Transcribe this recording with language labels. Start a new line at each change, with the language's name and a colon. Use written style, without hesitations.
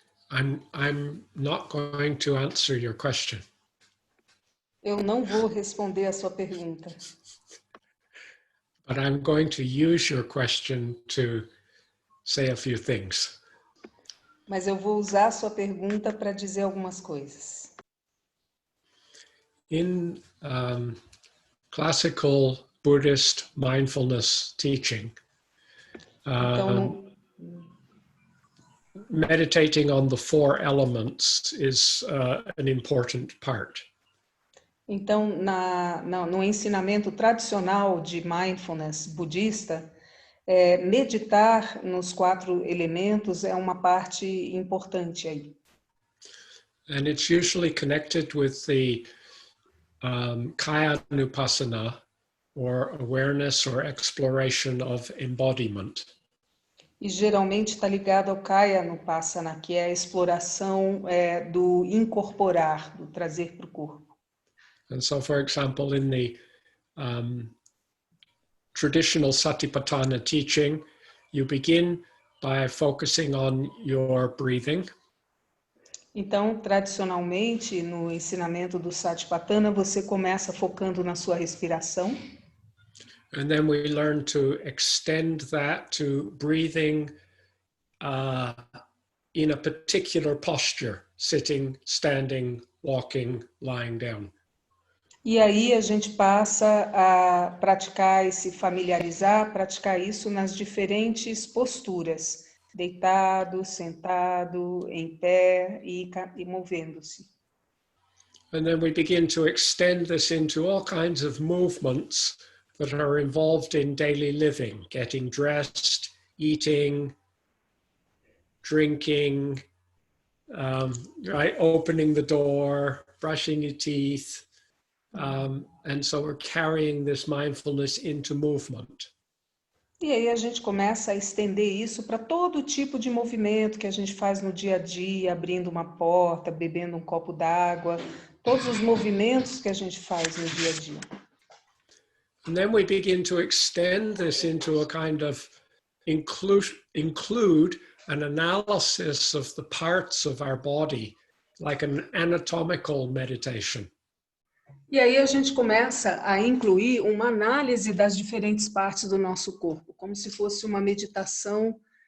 English: I'm not going to answer your question.
Portuguese: Eu não vou responder a sua pergunta.
English: But I'm going to use your question to say a few things.
Portuguese: Mas eu vou usar a sua pergunta para dizer algumas coisas.
English: In classical Buddhist mindfulness teaching, meditating on the four elements is an important part.
Portuguese: Então, no ensinamento tradicional de mindfulness budista, meditar nos 4 elementos é uma parte importante aí.
English: And it's usually connected with the Kaya-nupassana, or awareness or exploration of embodiment.
Portuguese: E geralmente está ligado ao Kaya-nupassana, que é a exploração do incorporar, do trazer para o corpo.
English: And so, for example, in the traditional Satipatthana teaching, you begin by focusing on your breathing.
Portuguese: Então, tradicionalmente, no ensinamento do Satipatthana, você começa focando na sua respiração.
English: And then we learn to extend that to breathing in a particular posture, sitting, standing, walking, lying down.
Portuguese: E aí a gente passa a praticar praticar isso nas diferentes posturas, deitado, sentado, em pé e movendo-se.
English: And then we begin to extend this into all kinds of movements that are involved in daily living, getting dressed, eating, drinking, right, opening the door, brushing your teeth. And so we're carrying this mindfulness into movement.
Portuguese: E aí a gente começa a estender isso para todo tipo de movimento que a gente faz no dia a dia, abrindo uma porta, bebendo um copo d'água, todos os movimentos que a gente faz no dia a dia.
English: And then we begin to extend this into a kind of include an analysis of the parts of our body, like an anatomical meditation.
Portuguese: E aí a gente começa a incluir uma análise das diferentes partes do nosso corpo, como se fosse uma meditação